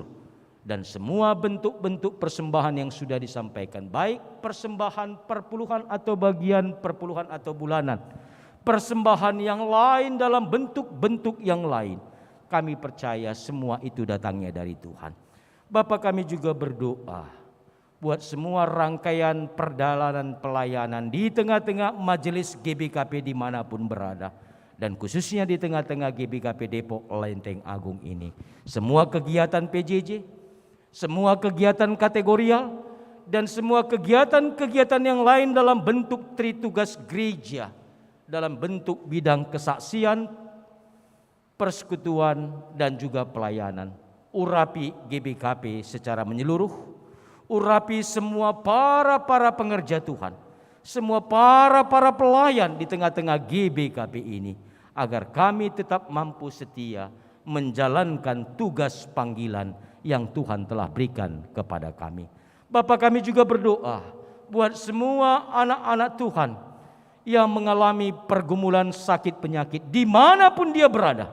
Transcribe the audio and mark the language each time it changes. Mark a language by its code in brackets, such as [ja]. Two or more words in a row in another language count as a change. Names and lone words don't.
[id] Dan semua bentuk-bentuk persembahan yang sudah disampaikan, baik persembahan perpuluhan atau bagian perpuluhan atau bulanan, persembahan yang lain dalam bentuk-bentuk yang lain, kami percaya semua itu datangnya dari Tuhan. Bapak, kami juga berdoa buat semua rangkaian perjalanan pelayanan di tengah-tengah majelis GBKP dimanapun berada, dan khususnya di tengah-tengah GBKP Depok Lenteng Agung ini. Semua kegiatan PJJ, semua kegiatan kategorial, dan semua kegiatan-kegiatan yang lain dalam bentuk tritugas gereja, dalam bentuk bidang kesaksian, persekutuan, dan juga pelayanan. Urapi GBKP secara menyeluruh, urapi semua para pengerja Tuhan, semua para pelayan di tengah-tengah GBKP ini, agar kami tetap mampu setia menjalankan tugas panggilan yang Tuhan telah berikan kepada kami. Bapa, kami juga berdoa buat semua anak-anak Tuhan yang mengalami pergumulan sakit penyakit dimanapun dia berada.